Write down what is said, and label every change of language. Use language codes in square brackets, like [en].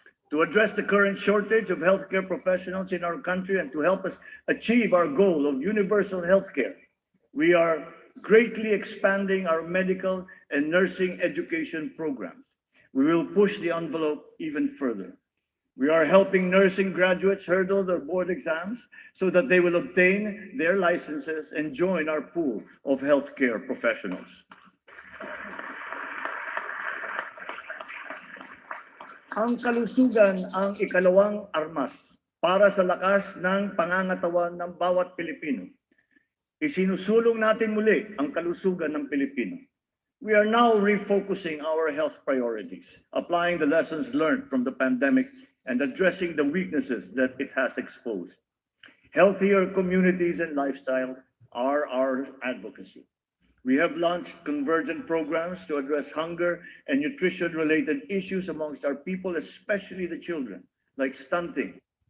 [en] To address the current shortage of healthcare professionals in our country and to help us achieve our goal of universal healthcare, we are greatly expanding our medical and nursing education programs. We will push the envelope even further. We are helping nursing graduates hurdle their board exams so that they will obtain their licenses and join our pool of healthcare professionals. [tl] Ang kalusugan ang ikalawang armas para sa lakas ng pangangatawan ng bawat Pilipino. Isinusulong natin muli ang kalusugan ng Pilipino. [en] We are now refocusing our health priorities, applying the lessons learned from the pandemic and addressing the weaknesses that it has exposed. Healthier communities and lifestyle are our advocacy. We have launched convergent programs to address hunger and nutrition-related issues amongst our people, especially the children, like stunting.